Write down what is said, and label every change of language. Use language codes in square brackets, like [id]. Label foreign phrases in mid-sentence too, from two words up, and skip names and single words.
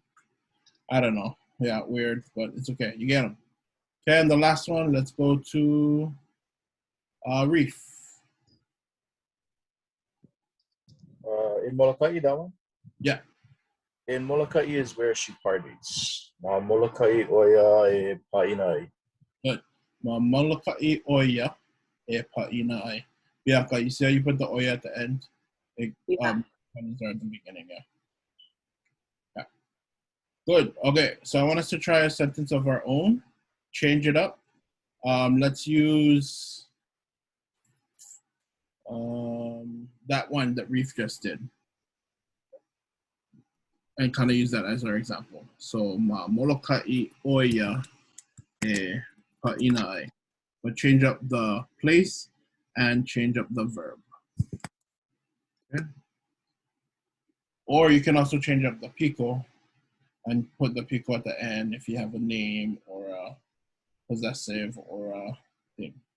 [en] I don't know. Yeah, weird, but it's okay. You get them. Okay, and the last one, let's go to Reef. In Molokai, that one? Yeah. In Molokai is where she parties. [haw] Ma Molokai oia e pa'inai. Good. Ma Molokai oia e pa'inai. [en] Bianca, you see how you put the oia at the end? It, pennies are at the beginning, yeah. Yeah. Good. Okay, so I want us to try a sentence of our own. Change it up. Let's use that one that Reef just did. And kind of use that as our example. So, [haw] ma molokai oia e pa'inai. [en] But change up the place and change up the verb. Okay. Or you can also change up the pico and put the pico at the end if you have a name or a possessive or a thing.